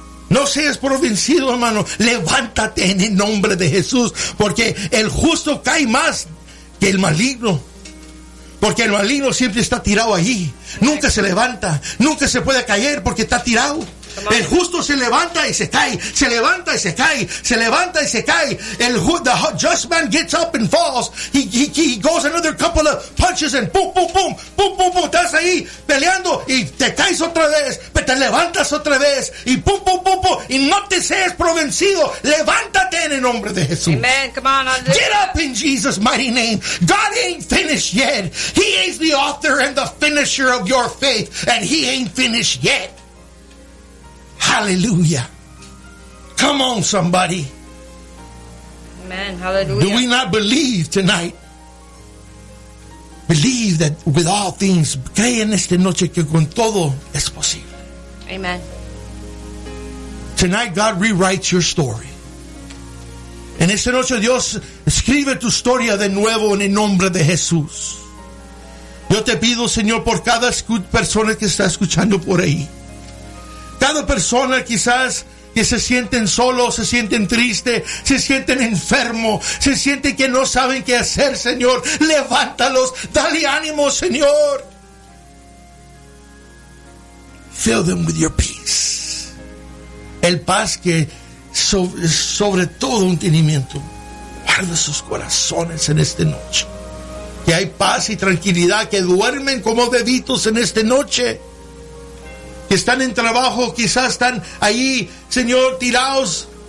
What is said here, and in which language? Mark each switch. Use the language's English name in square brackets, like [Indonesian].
[Spanish] No seas por vencido, hermano, levántate en el nombre de Jesús, porque el justo cae más que el maligno. Porque el maligno siempre está tirado ahí. Nunca se levanta. Nunca se puede caer porque está tirado. El justo se levanta y se cae. Se levanta y se cae. Se levanta y se cae. El [English] the just man gets up and falls. He goes another couple of punches and boom, boom, boom. Boom, boom, boom. [Spanish] Estás ahí peleando y te caes otra vez. Pero te levantas otra vez. Y boom, boom, boom, boom. Y no te seas provencido. Levántate en el nombre de Jesús. [English] Amen. Come on, I'll do get up in Jesus' mighty name. God ain't finished yet. He is the author and the finisher of your faith. And he ain't finished yet. Hallelujah. Come on, somebody. Amen. Hallelujah. Do we not believe tonight? Believe that with all things, [Spanish] cree en esta noche que con todo es posible. [English] Amen. Tonight, God rewrites your story. [Spanish] En esta noche, Dios escribe tu historia de nuevo en el nombre de Jesús. Yo te pido, Señor, por cada persona que está escuchando por ahí. Cada persona quizás que se sienten solos, se sienten tristes, se sienten enfermos, se sienten que no saben qué hacer, Señor. Levántalos, dale ánimo, Señor. [English] Fill them with your peace. [Spanish] El paz que sobre todo entendimiento. Guarda sus corazones en esta noche. Que hay paz y tranquilidad, que duermen como bebitos en esta noche. Que están en trabajo, quizás están ahí, Señor, tirados.